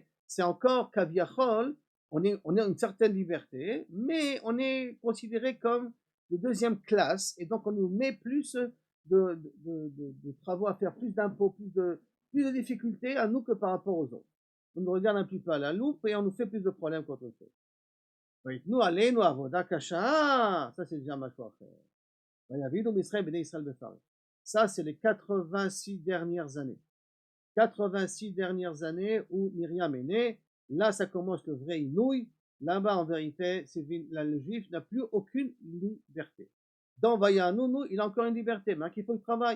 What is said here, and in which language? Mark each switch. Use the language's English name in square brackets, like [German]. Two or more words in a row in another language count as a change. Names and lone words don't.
[French] C'est encore kaviachol, on est une certaine liberté, mais on est considéré comme de deuxième classe, et donc on nous met plus de travaux à faire, plus d'impôts, plus de difficultés à nous que par rapport aux autres. On nous regarde un petit peu à la loupe et on nous fait plus de problèmes qu'autre chose. [Hebrew] ויתנו עלינו עבודה קשה, [French] ça c'est déjà [Hebrew] משהו אחר. ויביאו מישראל בני ישראל בפרך. [French] Ça c'est les 86 dernières années. 86 dernières années où Myriam est née. Là ça commence le vrai inouï. Là-bas en vérité, le juif n'a plus aucune liberté. Dans Vayanunu, il a encore une liberté, mais qu'il faut qu'il travaille.